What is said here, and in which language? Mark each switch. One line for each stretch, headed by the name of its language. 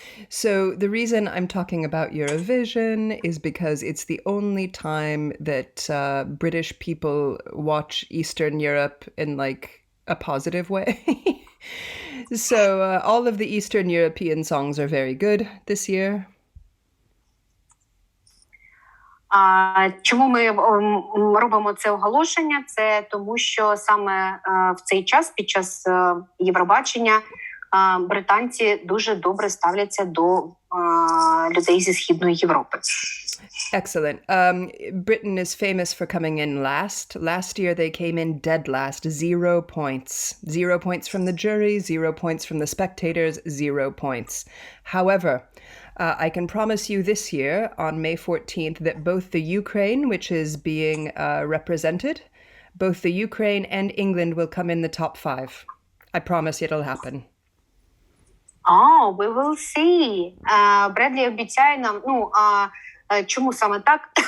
English: So the reason I'm talking about Eurovision is because it's the only time that British people watch Eastern Europe in like a positive way. So all of the Eastern European songs are very good this year.
Ukrainian: Чому ми робимо це оголошення? Це тому, що саме в цей час, під час Євробачення, британці дуже добре ставляться до людей зі Східної Європи.
English: Excellent. Britain is famous for coming in last. Last year they came in dead last, 0 points. 0 points from the jury, 0 points from the spectators, 0 points. However, I can promise you this year, on May 14th, that both the Ukraine, which is being represented, both the Ukraine and England will come in the top 5. I promise it'll happen. Oh, we will see.
Ukrainian: Бредлі обіцяє нам, чому саме так?